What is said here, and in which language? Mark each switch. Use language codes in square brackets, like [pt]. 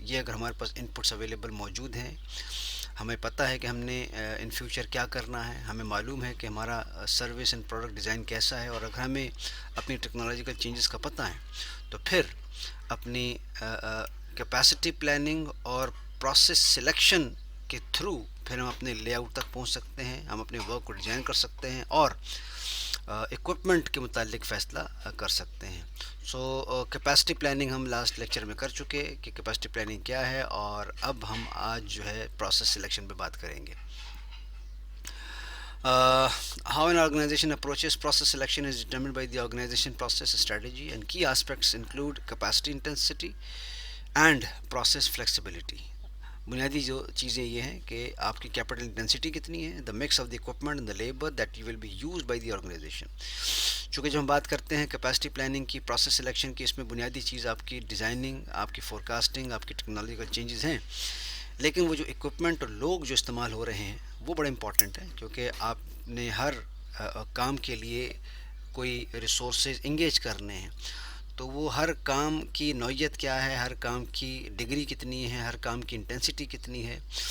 [hi] ये अगर हमारे पास इनपुट्स अवेलेबल मौजूद हैं, हमें पता है कि हमने इन फ्यूचर क्या करना है, हमें मालूम है कि हमारा सर्विस एंड प्रोडक्ट डिज़ाइन कैसा है, और अगर हमें अपनी टेक्नोलॉजिकल चेंजेस का पता है तो फिर अपनी कैपेसिटी प्लानिंग और प्रोसेस सिलेक्शन के थ्रू फिर हम अपने लेआउट तक पहुंच सकते हैं, हम अपने वर्क को डिज़ाइन कर सकते हैं और इक्विपमेंट के मुतालिक फ़ैसला कर सकते हैं। सो कैपेसिटी प्लानिंग हम लास्ट लेक्चर में कर चुके कि कैपेसिटी प्लानिंग क्या है, और अब हम आज जो है प्रोसेस सिलेक्शन पे बात करेंगे। [en] How an organization approaches process selection is determined by the organization process strategy, and key aspects include capacity intensity and process flexibility. [hi] बुनियादी जो चीज़ें ये हैं कि आपकी कैपिटल इंटेंसिटी कितनी है, [en] The mix of the equipment and the labour that you will be use by the organisation. [hi] चूँकि जब हम बात करते हैं कैपेसिटी प्लानिंग की, प्रोसेस सिलेक्शन की, इसमें बुनियादी चीज़ आपकी डिज़ाइनिंग, आपकी फोरकास्टिंग, आपकी टेक्नोलॉजिकल चेंजेस हैं, लेकिन वो जो इक्विपमेंट और लोग जो इस्तेमाल हो रहे हैं वो बड़ा इंपॉर्टेंट है, क्योंकि आपने हर काम के लिए कोई रिसोर्सेज इंगेज करने हैं, तो वो हर काम की नौइयत क्या है, हर काम की डिग्री कितनी है, हर काम की इंटेंसिटी कितनी है,